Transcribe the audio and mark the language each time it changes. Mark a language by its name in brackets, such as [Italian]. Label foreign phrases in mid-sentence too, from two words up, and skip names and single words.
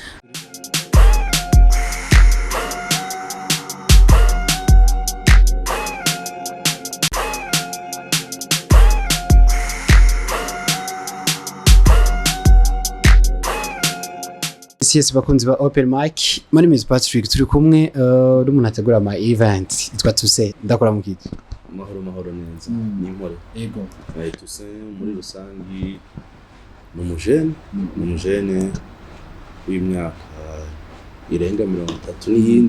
[English] Yes, [Rundi] bakunzi ba [English] Open Mic. My name is Patrick. [Rundi] Turi kumwe n'umuntu ategura ama event. Itwa Toussaint. Ndakora mu kiti. Mahoro neza. Ni nkora. Yego. Toussaint muri rusangi n'umujene w'imyaka irenga 30 n'iyindi.